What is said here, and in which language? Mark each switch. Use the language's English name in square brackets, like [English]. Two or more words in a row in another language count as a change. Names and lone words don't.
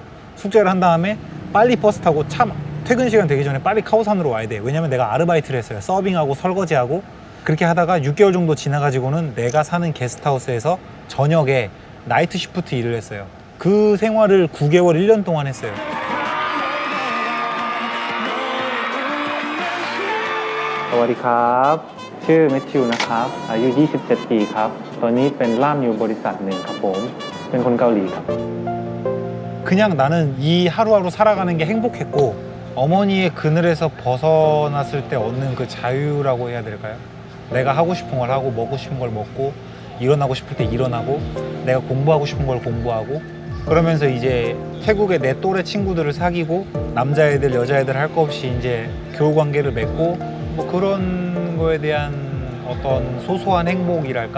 [Korean] 숙제를 한 다음에 빨리 버스 타고 퇴근 시간 되기 전에 빨리 카오산으로 와야 돼. 왜냐면 내가 아르바이트를 했어요. 서빙하고 설거지하고 그렇게 하다가 6개월 정도 지나가지고는 내가 사는 게스트하우스에서 저녁에 [English] night shift [Korean] 일을 했어요. 그 생활을 9개월, 1년 동안 했어요. [Thai] สวัสดีครับชื่อแมทธิวนะครับอายุ 27 ปีครับตอนนี้เป็นล่ามอยู่บริษัทหนึ่งครับผมเป็นคนเกาหลีครับ [Korean] 그냥 나는 이 하루하루 살아가는 게 행복했고 어머니의 그늘에서 벗어났을 때 얻는 그 자유라고 해야 될까요? 내가 하고 싶은 걸 하고 먹고 싶은 걸 먹고 일어나고 싶을 때 일어나고 내가 공부하고 싶은 걸 공부하고 그러면서 이제 태국의 내 또래 친구들을 사귀고 남자애들 여자애들 할 거 없이 이제 교우 관계를 맺고 뭐 그런 거에 대한 어떤 소소한 행복이랄까?